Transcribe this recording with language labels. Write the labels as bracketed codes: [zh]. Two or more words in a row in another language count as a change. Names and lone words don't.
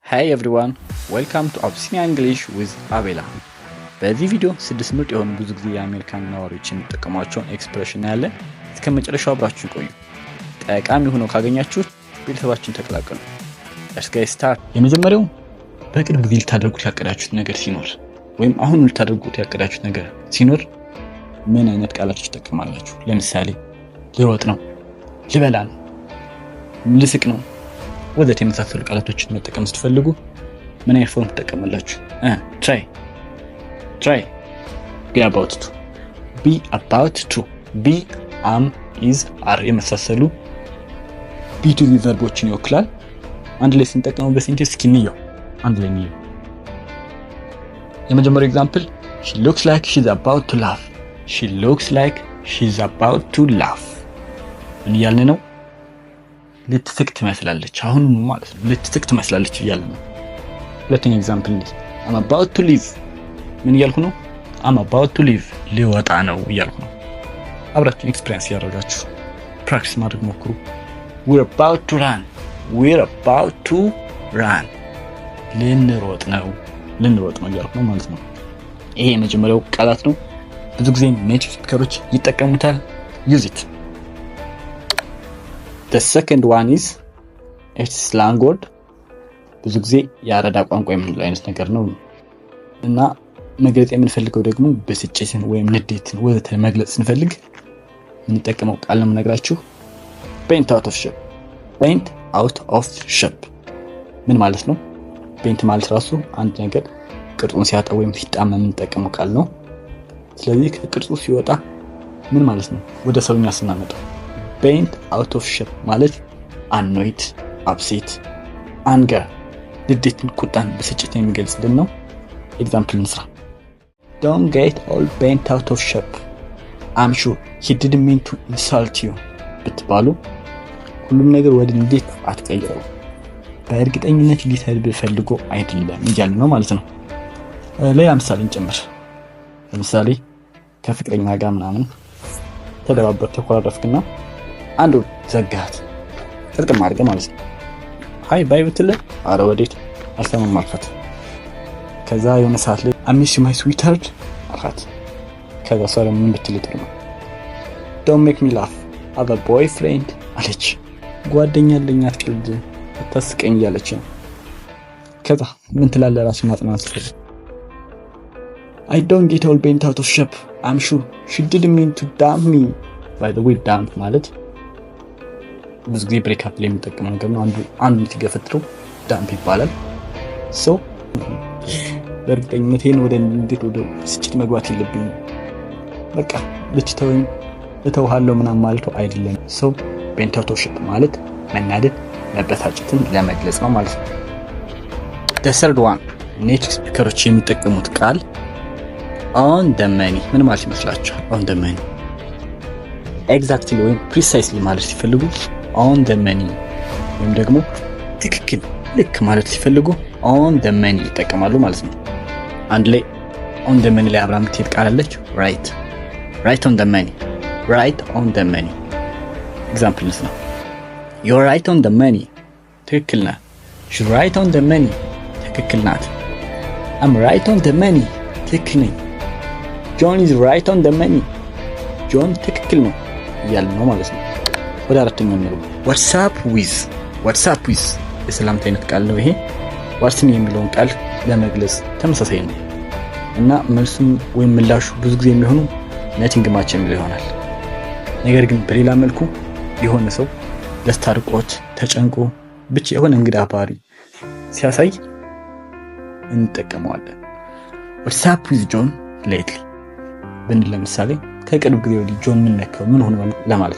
[en] Hi everyone, welcome to Abyssinia English with Abela. [am] በዚህ ቪዲዮ 6 ምርጥ የሆኑ ብዙ ጊዜ የአሜሪካን ነዋሪዎች የሚጠቀሟቸውን ኤክስፕሬሽን ያለን እስከ መጨረሻው አብራችሁ ቆዩ። ጠቃሚ ሆኖ ካገኛችሁት ቤተሰባችን ተቀላቀሉ። [en] Let's get started። [am] የመጀመሪያው በቅርብ ጊዜ ልታደርጉት ያቀዳችሁት ነገር ሲኖር ወይም አሁን ልታደርጉት ያቀዳችሁት ነገር ሲኖር ምን አይነት ቃላቶች ትጠቀማላችሁ? ለምሳሌ ልሮጥ ነው፣ ልበላ ነው፣ ልስቅ ነው ወዘተ የመሳሰሉ ቃላቶችን መጠቀም ስትፈልጉ ምን አይነት ፎርም ትጠቀማላችሁ? [en] try be about to be am is are [am] የመሳሰሉ [en] be to be [am] ቨርቦችን ይወክላል። አንድ ላይ ስንጠቀመው በሴንቴንስ እስኪንየው አንድ ላይ ነው። የመጀመሪያው ኤግዛምፕል [en] she looks like she's about to laugh [am] ምን እያልን ነው? ልትስቅ ትመስላለች። አሁን ማለት ነው ልትስቅ ትመስላለች እያልን ነው። ሁለተኛ ኤግዛምፕል ነው [en] I'm about to leave [am] ምን እያልኩ ነው? [en] I'm about to leave [am] ሊወጣ ነው እያልኩ ነው። አብራችሁ ኤክስፒሪየንስ ያደርጋችሁ ፕራክቲስ ማድረግ ሞክሩ። [en] we're about to run [am] ልንሮጥ ነው እያልኩ ነው ማለት ነው። ይሄ የመጀመሪያው ቃላት ነው። ብዙ ጊዜ [en] native speakers [am] ይጠቀሙታል። [en] use it. The second one is it's slang word [am] ብዙ ጊዜ የአራዳ ቋንቋ የምንለው አይነት ነገር ነው እና መግለጽ የምንፈልገው ደግሞ ብስጭትን ወይም ንዴትን ወዘተ መግለጽ ስንፈልግ የምንጠቀመው ቃል ነው የምነግራችሁ። [en] paint out of shape [am] ምን ማለት ነው? paint ማለት ራሱ አንድ ነገር ቅርጹን ሲያጣ ወይም ሲጣመም የምንጠቀመው ቃል ነው። ስለዚህ ከቅርጹ ሲወጣ ምን ማለት ነው? ወደ ሰውኛ ስናመጣው [en] paint out of shape [am] ማለት [en] annoyed, upset, anger [am] ንዴትን፣ ቁጣን፣ ብስጭትን የሚገልጽልን ነው። ኤግዛምፕል እንስራ። [en] Don't get all bent out of shape. I'm sure he didn't mean to insult you [am] ብትባሉ ሁሉም ነገር ወደ ንዴት አትቀይሩ። በእርግጠኝነት ሊሰድብ ፈልጎ አይደለም እያልን ነው ማለት ነው። ሌላ ምሳሌ እንጨምር። ለምሳሌ ከፍቅረኛ ጋር ምናምን ተደባበር ተኮራረፍክና አንዱ ዘጋት ጥቅም አድርገህ ማለት ነው። [en] hi bye [am] ብትልህ አረ ወዴት አልሰማም አልካት። ከዛ የሆነ ሰዓት ላይ [en] I miss you my sweetheart [am] አልካት። ከዛ ሰው ምን ብትልህ ጥሩ ነው? [en] Don't make me laugh, I have a boyfriend [am] አለች። ጓደኛ አለኝ አትቀልድ አታስቀኝ እያለች ነው። ከዛ ምን ትላለህ? ራስን ማጽናናት ስትፈልግ [en] I don't get all bent out of shape, I'm sure she didn't mean to dump me. By the way [am] dump ማለት ብዙ ጊዜ [en] break up [am] ላይ የምንጠቀመው ነገር ነው። አንዱ ሲገፈትረው ዳምፕ ይባላል። ሶ በእርግጠኝነት ወደ እንዴት ወደ ስጭት መግባት የለብኝም በቃ ልትተወኝ እተውሃለሁ ምናምን ማለት አይደለም። ሶ [en] bent out of shape [am] ማለት መናደድ፣ መበሳጨትን ለመግለጽ ነው ማለት ነው። [en] the third one native speakers [am] የሚጠቀሙት ቃል [en] on the money [am] ምን ማለት ይመስላችኋል? [en] on the money [am] ኤግዛክትሊ ወይም ፕሪሳይስሊ ማለት ሲፈልጉ [en] on the money [am] ወይም ደግሞ ትክክል ልክ ማለት ሲፈልጉ [en] on the money [am] ይጠቀማሉ ማለት ነው። አንድ ላይ [en] on the money [am] ላይ አብራም ትሄድ ቃል አለች [en] right on the money ኤግዛምፕልስ ነው። you're right on the money [am] ትክክል ነህ። [en] she's right on the money [am] ትክክል ናት። [en] I'm right on the money [am] ትክክል ነኝ። [en] John is right on the money [am] ጆን ትክክል ነው እያልን ነው ማለት ነው። ወደ አራተኛው ነው [en] WhatsApp with [am] የሰላምታ አይነት ቃል ነው ይሄ። ዋትስን የሚለውን ቃል ለመግለጽ ተመሳሳይ ነው እና መልሱም ወይም ምላሹ ብዙ ጊዜ የሚሆነው [en] nothing much [am] የሚለው ይሆናል። ነገር ግን በሌላ መልኩ የሆነ ሰው ደስታ ርቆት ተጨንቆ ብቻ የሆነ እንግዳ ባህሪ ሲያሳይ እንጠቀመዋለን። [en] WhatsApp with John lately [am] ብንል ለምሳሌ ከቅርብ ጊዜ ወዲህ ጆን ምን ነካው ምን ሆነ ለማለት